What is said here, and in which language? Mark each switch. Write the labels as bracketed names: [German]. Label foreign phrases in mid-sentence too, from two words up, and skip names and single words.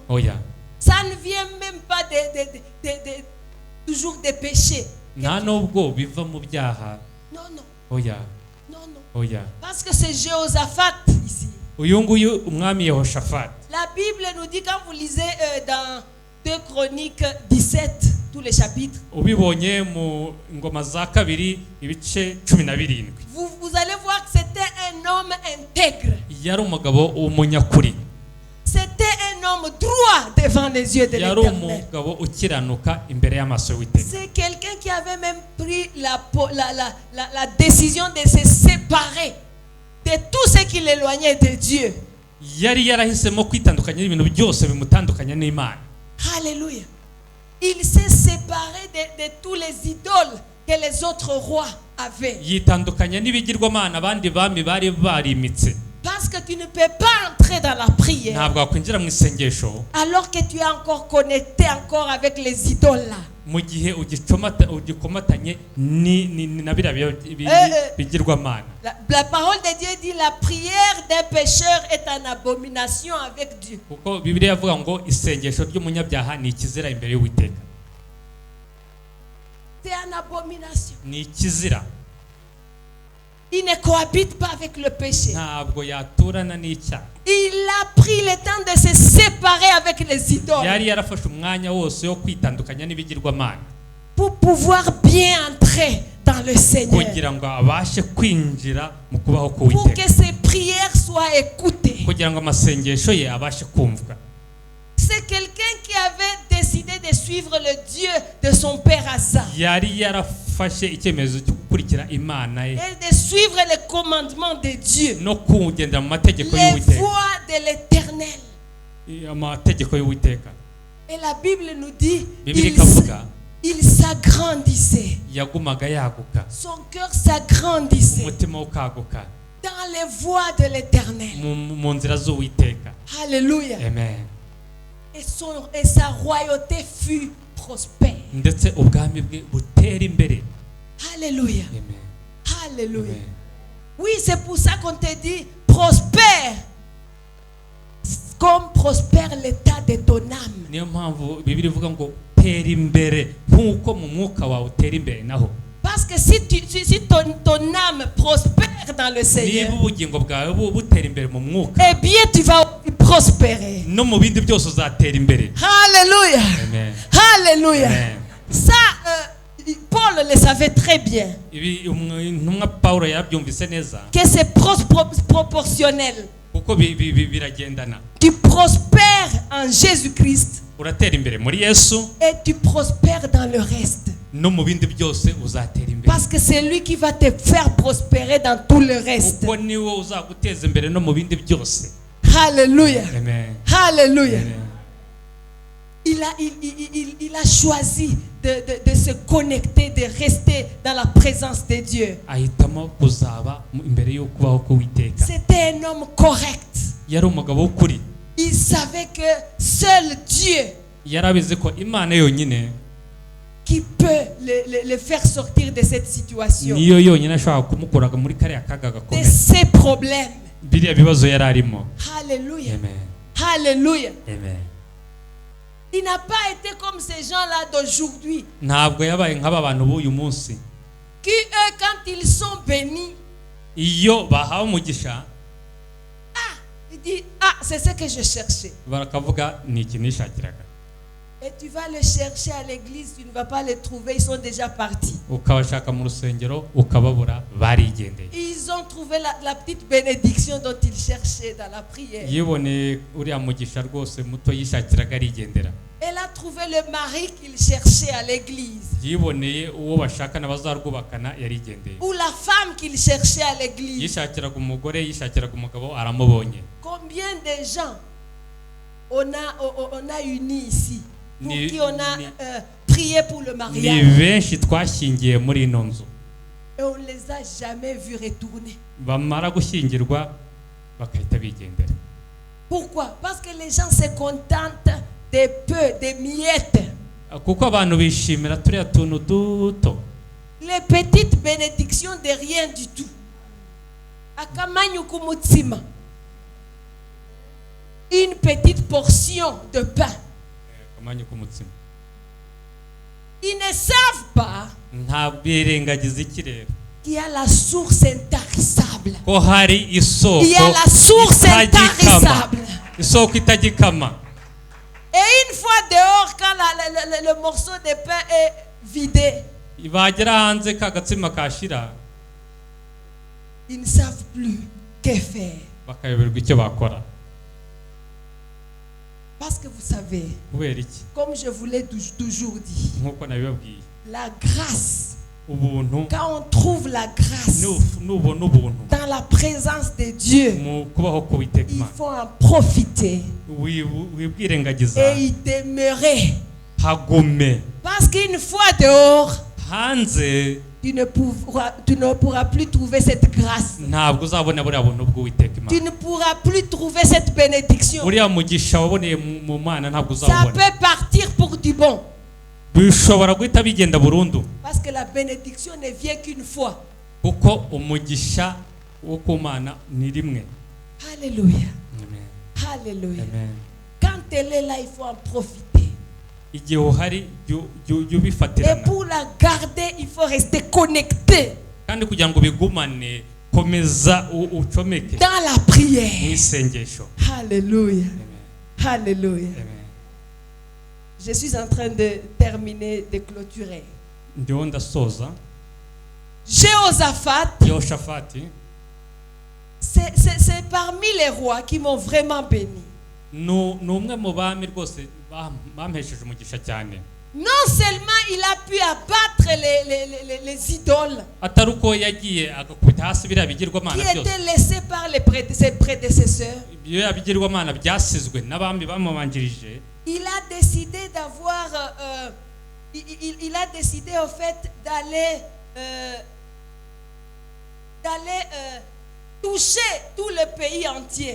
[Kinyarwanda] Oya, [French] Ça ne vient même pas toujours des péchés. [Kinyarwanda] nta nubwo biva mu byaha. [French] Non, non. [Kinyarwanda] Oya, [French] Non, non. [Kinyarwanda] oya. [French] Parce que c'est Jéhoshaphat ici. [Kinyarwanda] Uyu nguyu umwami Yehoshafati, [French] La Bible nous dit, quand vous lisez dans 2 Chroniques 17, tous les chapitres, [Kinyarwanda] ubibonye mu ngoma za kabiri ibice 17, [French] vous allez voir que c'était un homme intègre. [Kinyarwanda] yari umugabo umunyakuri, [French] C'était un homme droit devant les yeux de [Kinyarwanda] yari [French] l'Éternel. [Kinyarwanda] umugabo ukiranuka imbere y'amaso y'Uwiteka. [French] C'est quelqu'un qui avait même pris la décision de se séparer de tout ce qui l'éloignait de Dieu. [Kinyarwanda] Yari yarahisemo kwitandukanya n'ibintu byose bimutandukanya n'Imana. [French] Alléluia. Il s'est séparé de tous les idoles que les autres rois avaient. [Kinyarwanda] Yitandukanya n'ibigirwamana abandi bami bari barimitse. [French] Parce que tu ne peux pas entrer dans la prière [Kinyarwanda] Ntabwo wakwinjira mu isengesho [French] alors que tu es encore connecté encore avec les idoles là. [Kinyarwanda] mu gihe ugikomatanye na biriya bigirwamana. [French] La parole de Dieu dit la prière d'un pécheur est une abomination avec Dieu. [Kinyarwanda] Kuko Bibiliya yavuga ngo isengesho ry'umunyabyaha ni ikizira imbere y'Uwiteka. [French] C'est une abomination. [Kinyarwanda] Ni ikizira. [French] Il ne cohabite pas avec le péché. [Kinyarwanda] Ntabwo yaturana n'icyaha. [French] Il a pris le temps de se séparer avec les idoles [Kinyarwanda] Yari yarafashe umwanya wose wo kwitandukanya n'ibigirwamana [French] pour pouvoir bien entrer dans le Seigneur, [Kinyarwanda] kugira ngo abashe kwinjira mu kubaho [French] pour [Kinyarwanda] k'Uwiteka, [French] que ses prières soient écoutées. [Kinyarwanda] kugira ngo amasengesho ye abashe kumvwa. [French] C'est quelqu'un qui avait décidé de suivre le Dieu de son père Asa [Kinyarwanda] Yari yarafashe icyemezo cyo gukurikira Imana ye [French] et de suivre les commandements de Dieu, [Kinyarwanda] no kugendera mu mategeko [French] les [Kinyarwanda] y'Uwiteka, [French] voies de l'Éternel. [Kinyarwanda] amategeko y'Uwiteka. [French] Et la Bible nous dit [Kinyarwanda] Bibiliya ikavuga [French] il s'agrandissait, [Kinyarwanda] yagumaga yaguka, [French] son cœur s'agrandissait [Kinyarwanda] umutima ukaguka [French] dans les voies de l'Éternel. [Kinyarwanda] mu nzira z'Uwiteka. [French] Alléluia. [Kinyarwanda] Amen. [French] Et sa royauté fut prospère. [Kinyarwanda] Ndetse ubwami bwe butera imbere. [French] Alléluia. [Kinyarwanda] Amen. [French] Alléluia. [Kinyarwanda] Amen. [French] Oui, c'est pour ça qu'on te dit prospère comme prospère l'état de ton âme. [Kinyarwanda] Niyo mpamvu Bibiliya ivuga ngo tera imbere nk'uko mu mwuka wawe utera imbere naho. [French] Parce que si ton âme prospère dans le Seigneur, [Kinyarwanda] Niba ubugingo bwawe butera imbere mu mwuka, [French] eh bien tu vas prospérer. [Kinyarwanda] no mu bindi byose uzatera imbere. [French] Alléluia. [Kinyarwanda] Amen. [French] Alléluia. [Kinyarwanda] Amen. [French] Ça, Paul le savait très bien. [Kinyarwanda] Ibi intumwa Pawulo yabyumvise neza [French] Que c'est proportionnel. [Kinyarwanda] kuko biragendana. [French] Tu prospères en Jésus-Christ [Kinyarwanda] Uratera imbere muri Yesu, [French] et tu prospères dans le reste. [Kinyarwanda] no mu bindi byose uzatera imbere. [French] Parce que c'est lui qui va te faire prospérer dans tout le reste. [Kinyarwanda] Kuko niwe uzaguteza imbere no mu bindi byose. [French] Alléluia. [Kinyarwanda] Amen. [French] Alléluia. [Kinyarwanda] Amen. [French] Il a choisi de se connecter, de rester dans la présence de Dieu. [Kinyarwanda] Ahitamo kuzaba imbere yo kubaho k'Uwiteka. [French] C'était un homme correct. [Kinyarwanda] Yari umugabo w'ukuri. [French] Il savait que seul Dieu [Kinyarwanda] Yarabizi ko Imana yonyine [French] qui peut le faire sortir de cette situation, [Kinyarwanda] niyo yonyine ashobora kumukuraga muri kariya kaga [French] de [Kinyarwanda] gakomeye. [French] ses problèmes. [Kinyarwanda] Biriya bibazo yari arimo. [French] Alléluia. [Kinyarwanda] Amen. [French] Alléluia. [Kinyarwanda] Amen. [French] Il n'a pas été comme ces gens-là d'aujourd'hui, [Kinyarwanda] Ntabwo yabaye nk'aba bantu b'uyu munsi. [French] qui eux, quand ils sont bénis, [Kinyarwanda] Iyo bahawe umugisha [French] ils disent, ah, c'est ce que je cherchais. [Kinyarwanda] barakavuga ni iki nishakiraga. [French] Et tu vas le chercher à l'église, tu ne vas pas les trouver, ils sont déjà partis. [Kinyarwanda] Ukabashaka mu rusengero ukababura barigendeye. [French] Ils ont trouvé la petite bénédiction dont ils cherchaient dans la prière. [Kinyarwanda] Yiboneye uriya mugisha rwose muto yishakiraga arigendera. [French] Elle a trouvé le mari qu'il cherchait à l'église. [Kinyarwanda] Yiboneye uwo bashaka n'abazarwubakana yarigendeye. [French] Ou la femme qu'il cherchait à l'église. [Kinyarwanda] Yishakiraga umugore, yishakiraga umugabo, aramubonye. [French] Combien de gens on a unis ici, pour qui on a prié pour le [Kinyarwanda] Ni [French] mariage. [Kinyarwanda] benshi twashyingiye muri ino nzu. [French] Et on ne les a jamais vus retourner. [Kinyarwanda] bamara gushyingirwa bakahita bigendera. [French] Pourquoi? Parce que les gens se contentent des peu, des miettes. [Kinyarwanda] Kuko abantu bishimira turiya tuntu duto, [French] Les petites bénédictions de rien du tout. [Kinyarwanda] Akamanyu kumutsima. [French] Une petite portion de pain. [Kinyarwanda] kamanyu k'umutsima. [French] Ils ne savent pas [Kinyarwanda] Ntabwo birengagiza iki rero [French] qu'il y a la source intarissable. [Kinyarwanda] ko hari isoko [French] Il y a la source [Kinyarwanda] itagikama. [French] intarissable. [Kinyarwanda] Isoko itagikama. [French] Et une fois dehors, quand le morceau de pain est vidé, [Kinyarwanda] Bagera hanze kagatsima kashira [French] ils ne savent plus que faire. [Kinyarwanda] bakayoberwa icyo bakora. [French] Parce que vous savez, [Kinyarwanda] Kubera iki? [French] comme je vous l'ai toujours dit, [Kinyarwanda] Nkuko nabibabwiye, [French] la grâce, [Kinyarwanda] ubuntu [French] quand on trouve la grâce [Kinyarwanda] nubona ubuntu [French] dans la présence de Dieu, [Kinyarwanda] mu kubaho k'Uwiteka [French] il [Kinyarwanda] Imana, [French] faut en profiter [Kinyarwanda] wibwirengagiza, [French] et y demeurer. [Kinyarwanda] hagume. [French] Parce qu'une fois dehors, [Kinyarwanda] Hanze [French] tu ne pourras plus trouver cette grâce. [Kinyarwanda] ntabwo uzabona buriya buntu bw'Uwiteka [French] Tu [Kinyarwanda] Imana. [French] ne pourras plus trouver cette bénédiction. [Kinyarwanda] Buriya mugisha waboneye mu Mana ntabwo [French] Ça [Kinyarwanda] uzabona. [French] peut partir pour du bon. [Kinyarwanda] Bishobora guhita bigenda burundu, [French] Parce que la bénédiction ne vient qu'une fois. [Kinyarwanda] kuko umugisha wo ku Mana ni rimwe. [French] Alléluia. [Kinyarwanda] Amen. [French] Alléluia. [Kinyarwanda] Amen. [French] Quand elle est là, il faut en profiter. [Kinyarwanda] Igihe uhari jya [French] Et [Kinyarwanda] ubifatirana, [French] pour la garder, il faut rester connecté [Kinyarwanda] kandi kugira ngo bigumane komeza ucomeke [French] dans la prière. [Kinyarwanda] mu isengesho. [French] Alléluia. [Kinyarwanda] Amen. [French] Alléluia. [Kinyarwanda] Amen. [French] Je suis en train de terminer, de clôturer. [Kinyarwanda] Ndiho ndasoza. [French] Jéhoshaphat, [Kinyarwanda] Yehoshafati [French] c'est parmi les rois qui m'ont vraiment béni. [Kinyarwanda] ni umwe mu bami rwose bampesheje umugisha cyane. [French] Non seulement il a pu abattre les idoles [Kinyarwanda] Atari uko yagiye agakubita hasi biriya [French] qui [Kinyarwanda] bigirwamana byose, [French] étaient laissées par ses prédécesseurs, [Kinyarwanda] biriya bigirwamana byasizwe n'abami bamubanjirije. [French] il a décidé d'avoir, il a décidé au fait d'aller toucher tout le pays entier.